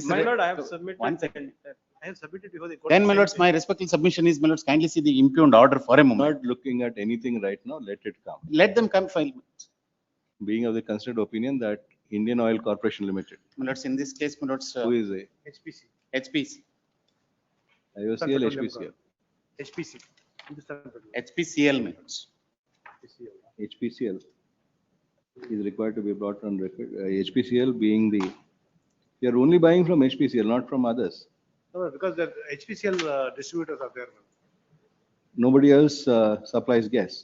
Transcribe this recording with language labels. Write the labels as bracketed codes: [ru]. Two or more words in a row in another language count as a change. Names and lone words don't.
[en] My lord, I have submitted. One second. I have submitted before the court. Then, my lords, my respectful submission is, my lords, kindly see the impugned order for a it. moment. Not looking at anything right now, let it come. Let them come file. Being of the considered opinion that Indian Oil Corporation Limited, My lords, in this case, my lords, who is a HPC. HPC, IOCL, HPCL. HPC. Hindustan Petroleum. HPCL, my lords. HPCL is required to be brought on record. HPCL being the, you are only buying from HPCL, not from others. No, because the HPCL distributors are there. Nobody else supplies gas.